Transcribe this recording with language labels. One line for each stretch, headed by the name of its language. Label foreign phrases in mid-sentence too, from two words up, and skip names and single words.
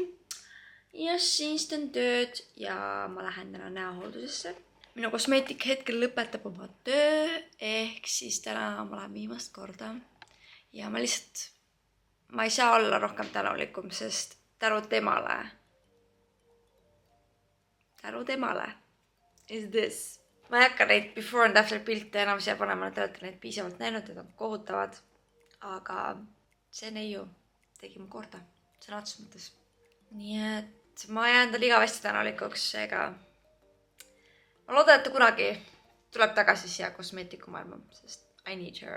Estonian: Ja siis teen tööd ja ma lähen täna näohooldusesse. Minu kosmeetik hetkel lõpetab oma töö, ehk siis täna ma lähen viimast korda. Ja ma ei saa olla rohkem tänulikum, sest tänu temale
English: is this.
Estonian: Ma ei hakka neid
English: before and after
Estonian: pilte enam siia panema, te olete neid piisavalt näinud, need on kohutavad. Aga see neiu tegi mu korda, sõna otseses mõttes. Nii et ma jään tal igavesti tänulikuks, seega ma loodan, et ta kunagi tuleb tagasi siia kosmeetikumaailma, sest
English: I need her.